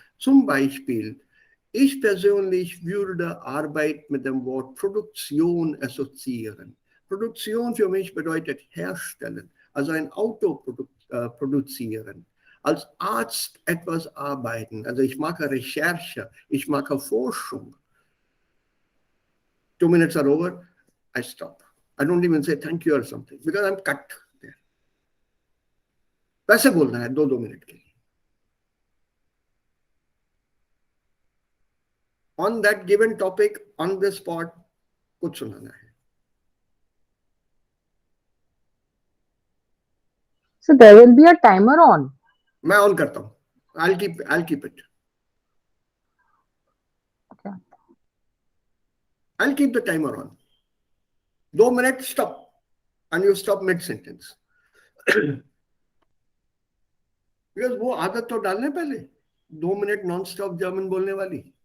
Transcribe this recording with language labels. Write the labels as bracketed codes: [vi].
[de] Zum Beispiel, ich persönlich würde Arbeit mit dem Wort Produktion assoziieren. Produktion für mich bedeutet herstellen, also ein Auto produzieren. Als Arzt etwas arbeiten, also ich mache Recherche, ich mache Forschung. [en] 2 minutes are over, I stop. I don't even say thank you or something because I'm cut there. [hi] वैसे बोलना है 2 minute के लिए. On that given topic, on the spot, कुछ सुनाना है. [en] So there will be a timer on. [hi] मैं on करता हूँ. [en] I'll keep it. Okay. I'll keep the timer on. 2 minutes, stop. And you stop mid-sentence. [hi] Because वो आदत तो डालने पहले 2 मिनट non-stop German बोलने वाली.